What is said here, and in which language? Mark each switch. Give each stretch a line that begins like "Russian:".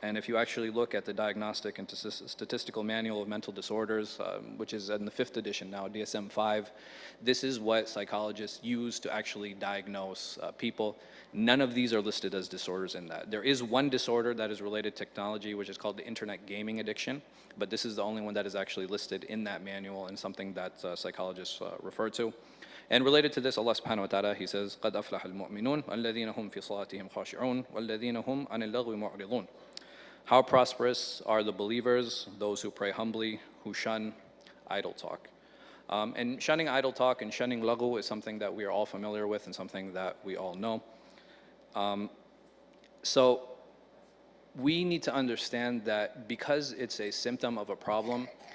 English: And if you actually look at the Diagnostic and Statistical Manual of Mental Disorders, which is in the 5th edition now, DSM-5, this is what psychologists use to actually diagnose people. None of these are listed as disorders in that. There is one disorder that is related to technology, which is called the internet gaming addiction, but this is the only one that is actually listed in that manual and something that psychologists refer to. And related to this, Allah subhanahu wa ta'ala, He says,
Arabic: قَدْ أَفْلَحَ الْمُؤْمِنُونَ وَالَّذِينَ هُمْ فِي صَلَاتِهِمْ خَاشِعُونَ وَالَّذِينَ هُمْ عَنِ اللَّغْوِ مُعْرِضُونَ.
English: How prosperous are the believers, those who pray humbly, who shun idle talk. And shunning idle talk and shunning laghu is something that we are all familiar with and something that we all know. So we need to understand that because it's a symptom of a problem,